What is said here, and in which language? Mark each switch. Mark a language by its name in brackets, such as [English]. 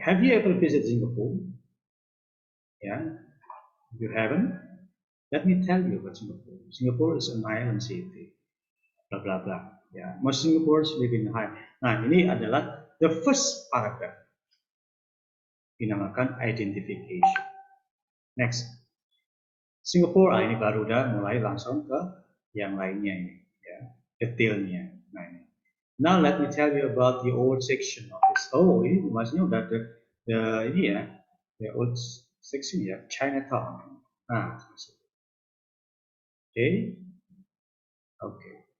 [English] Have you ever visited Singapore? Ya, if you haven't, let me tell you about Singapore. Singapore is an island city. Bla bla bla. Ya, most Singaporeans live in high. [Indonesian] Nah, ini adalah the first paragraph. Dinamakan identification. Next. Singapore, ini baru udah mulai langsung ke yang lainnya ini, ya, detailnya. Nah, ini. [English] Now let me tell you about the old section of this. [Indonesian] Oh, ini maksudnya udah ini ya, the old section ya, Chinatown. Nah, oke.